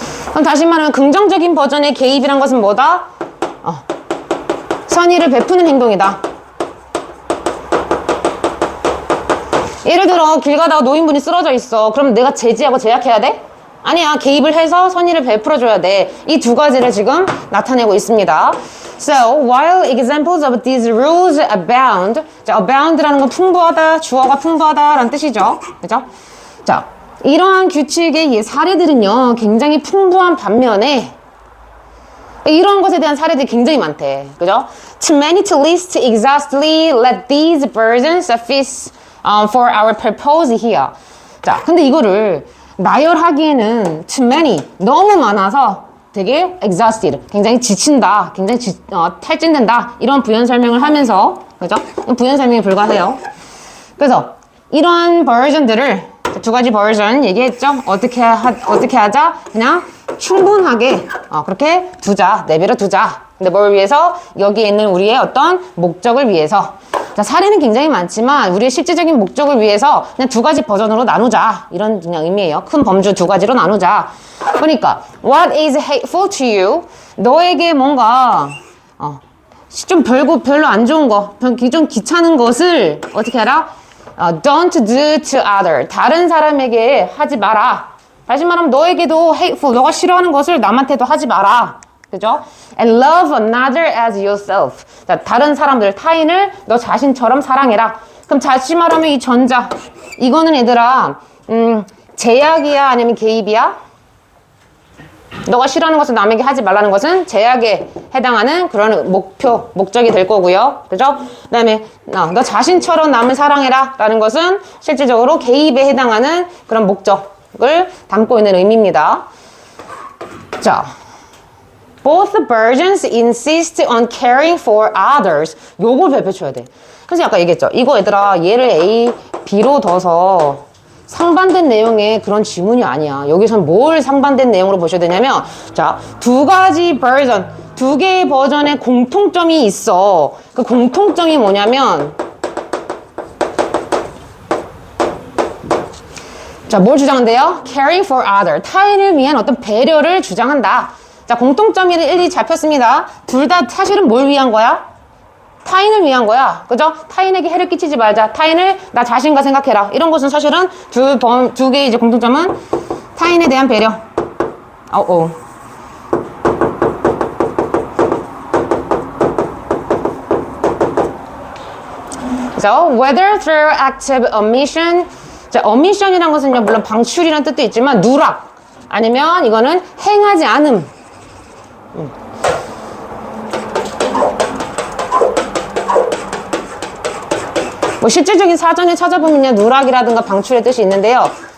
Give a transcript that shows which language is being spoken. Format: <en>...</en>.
<ko>그럼 다시 말하면 긍정적인 버전의 개입이란 것은 뭐다? 선의를 베푸는 행동이다. 예를 들어 길 가다가 노인분이 쓰러져 있어. 그럼 내가 제지하고 제약해야 돼? 아니야. 개입을 해서 선의를 베풀어줘야 돼. 이 두 가지를 지금 나타내고 있습니다.</ko> <en>So, while examples of these rules abound,</en> <ko>자, abound라는 건 풍부하다, 주어가 풍부하다라는 뜻이죠. 그죠? 자, 이러한 규칙의 사례들은요, 굉장히 풍부한 반면에 이런 것에 대한 사례들이 굉장히 많대. 그죠?</ko> <en>Too many to list exhaustively, let these versions suffice for our purpose here.</en> <ko>자, 근데 이거를 나열하기에는 too many, 너무 많아서 되게 exhausted, 굉장히 지친다, 굉장히 탈진된다, 이런 부연 설명을 하면서, 그죠? 부연 설명에 불과해요. 그래서 이러한 버전들을 두 가지 버전 얘기했죠? 어떻게 하자? 그냥 충분하게 그렇게 두자, 내버려 두자. 근데 뭘 위해서? 여기에 있는 우리의 어떤 목적을 위해서. 자, 사례는 굉장히 많지만 우리의 실질적인 목적을 위해서 그냥 두 가지 버전으로 나누자. 이런 그냥 의미예요. 큰 범주 두 가지로 나누자. 그러니까</ko> <en>what is hateful to you?</en> <ko>너에게 뭔가 좀 별로 안 좋은 거, 좀 귀찮은 것을 어떻게 하라?</ko> <en>Don't do to other.</en> <ko>다른 사람에게 하지 마라. 다시 말하면 너에게도 hateful, 너가 싫어하는 것을 남한테도 하지 마라. 그죠?</ko> <en>And love another as yourself.</en> <ko>자, 다른 사람들, 타인을 너 자신처럼 사랑해라. 그럼 다시 말하면 이 전자, 이거는 얘들아, 제약이야 아니면 개입이야? 너가 싫어하는 것을 남에게 하지 말라는 것은 제약에 해당하는 그런 목적이 될 거고요. 그죠? 그 다음에 너 자신처럼 남을 사랑해라 라는 것은 실질적으로 개입에 해당하는 그런 목적을 담고 있는 의미입니다.</ko> <en>자, both versions insist on caring for others.</en> <ko>요걸 발표쳐야 돼. 그래서 아까 얘기했죠. 이거 얘들아, 얘를 A, B로 둬서 상반된 내용의 그런 지문이 아니야. 여기선 뭘 상반된 내용으로 보셔야 되냐면, 자, 두 가지 버전, 두 개의 버전의 공통점이 있어. 그 공통점이 뭐냐면, 자, 뭘 주장한대요?</ko> <en>Caring for other.</en> <ko>타인을 위한 어떤 배려를 주장한다. 자, 공통점이 일일이 잡혔습니다. 둘 다 사실은 뭘 위한 거야? 타인을 위한 거야. 그죠? 타인에게 해를 끼치지 말자. 타인을 나 자신과 생각해라. 이런 것은 사실은 두 개의 이제 공통점은 타인에 대한 배려.</ko> <en>So, whether through active omission.</en> <ko>자, omission이란 것은요, 물론 방출이라는 뜻도 있지만, 누락. 아니면 이거는 행하지 않음. 뭐 실질적인 사전에 찾아보면요, 누락이라든가 방출의 뜻이 있는데요.</ko>